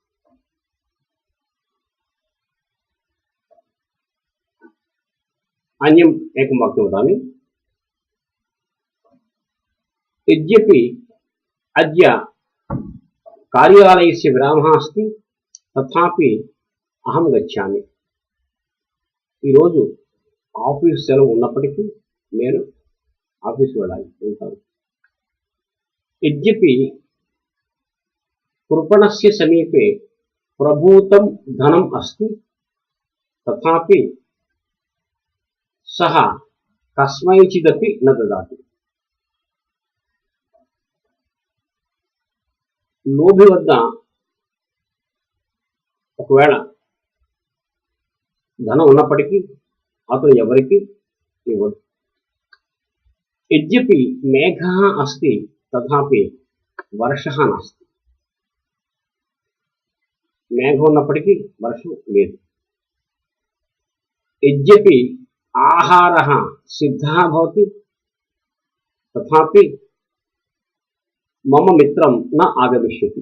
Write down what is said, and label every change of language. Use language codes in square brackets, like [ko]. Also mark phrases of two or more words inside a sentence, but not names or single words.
[sa] अन्यम् एकं वाक्यं वदामि। यद्यपि अद्य कार्यालयस्य विरामः अस्ति तथापि अहं गच्छामि। [te] ఈ రోజు ఆఫీస్ సెలవు ఉన్నప్పటికీ నేను ఆఫీస్ వెళ్తాను। [sa] यद्यपि कृपणस्य समीपे प्रभूतं धनम् अस्ति तथापि सः कस्मैचिदपि न ददाति। [te] లోభి వద్ద ఒకవేళ ధనం ఉన్నప్పటికీ అతను ఎవరికి ఇవ్వడు। [sa] యద్యపి మేఘः अस्ति तथापि वर्षः नास्ति। [te] మేఘం ఉన్నప్పటికీ వర్షం లేదు। [sa] యద్యపి ఆహారः సిద్ధः భవతి తథాపి మమ మిత్రం న ఆగమిష్యతి।